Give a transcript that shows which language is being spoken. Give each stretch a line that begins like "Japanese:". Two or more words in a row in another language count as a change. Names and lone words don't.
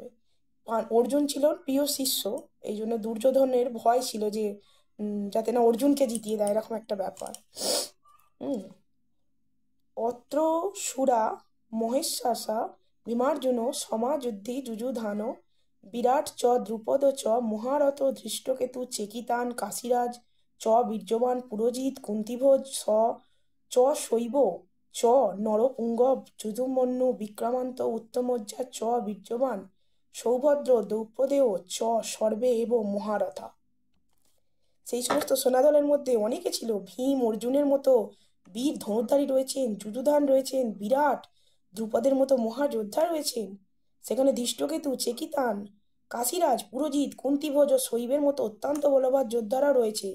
Bangla: অর্জুন ছিল প্রিয় শিষ্য, এই জন্য দুর্যোধনের ভয় ছিল যে যাতে না অর্জুনকে জিতিয়ে দেয়, এরকম একটা ব্যাপার।
Sanskrit: অত্র সুরা মহেশ্বাসা বিমার্জুন সমাযুদ্ধি যুযুধান বিরাট চ দ্রুপদ চ মহারথ ধৃষ্টকেতু চেকিতান কাশীরাজ চ বীর্যবান পুরোজিৎ কুন্তিভোজ চ শৈব চ নরপুঙ্গব যদুমন্যু বিক্রমান্ত উত্তমজ্জা চ বীর্যবান সৌভদ্র দ্রৌপদেয় চ সর্বে এব মহারথা।
Bangla: সেই সমস্ত সেনাদলের মধ্যে অনেকে ছিল, ভীম অর্জুনের মতো বীর ধনুর্ধারী রয়েছেন, যুযুধান রয়েছেন, বিরাট দ্রুপদের মতো মহাযোদ্ধা রয়েছেন। সেখানে ধৃষ্টকেতু, চেকিতান, কাশীরাজ, পুরোজিৎ, কুন্তিভোজ ও শৈবের মতো অত্যন্ত বলবান যোদ্ধারা রয়েছে।